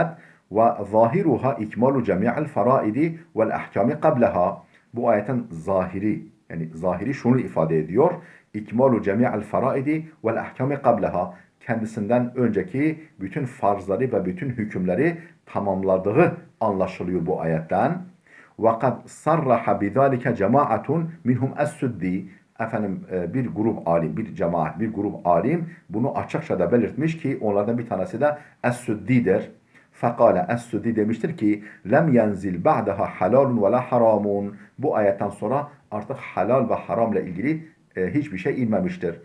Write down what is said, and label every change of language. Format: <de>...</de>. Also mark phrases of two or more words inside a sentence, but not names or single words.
<ar>وظاهرها إكمال جميع الفرائض والأحكام قبلها.</ar> <tr>Bu ayetin zahiri yani zahiri şunu ifade ediyor.</tr> <ar>إكمال جميع الفرائض والأحكام قبلها.</ar> <tr>Kendisinden önceki bütün farzları ve bütün hükümleri tamamladığı anlaşılıyor bu ayetten.</tr> <ar>وَقَدْ صَرَّحَ بِذَٰلِكَ جَمَاعَةٌ مِنْهُمْ السُّدِّي.</ar> <tr>Efendim bir grup alim, bir cemaat, bir grup alim bunu açıkça da belirtmiş ki onlardan bir tanesi de Es-Süddi'dir.</tr> <ar>Fekale Es-Süddi</ar> <tr>demiştir ki</tr> <ar>لم ينزل بعدها حلال ولا حرام.</ar> <tr>Bu ayetten sonra artık halal ve haramla ilgili hiçbir şey inmemiştir.</tr>